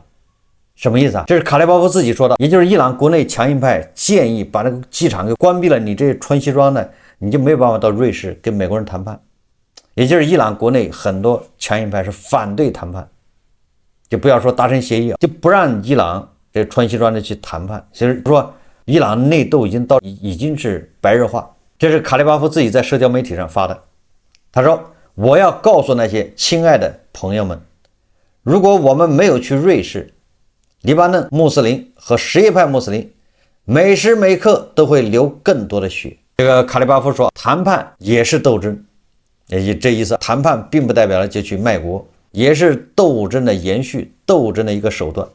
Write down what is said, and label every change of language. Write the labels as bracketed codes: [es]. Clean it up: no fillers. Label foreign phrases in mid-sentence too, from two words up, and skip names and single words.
[zh] 什麼意思啊？這是卡列巴夫自己說的，也就是伊朗國內強硬派建議把這個機場給關閉了，你這穿西裝的你就沒有辦法到瑞士跟美國人談判。也就是伊朗國內很多強硬派是反對談判，就不要說達成協議，就不讓伊朗這穿西裝的去談判。其實說伊朗內鬥已經是白熱化。這是卡列巴夫自己在社交媒體上發的，他說：“我要告訴那些親愛的朋友們，如果我們沒有去瑞士，黎巴嫩穆斯林和什葉派穆斯林每時每刻都會流更多的血。” 這個卡列巴夫說，談判也是鬥爭。也這意思，談判並不代表了就去賣國，也是鬥爭的延續，鬥爭的一個手段。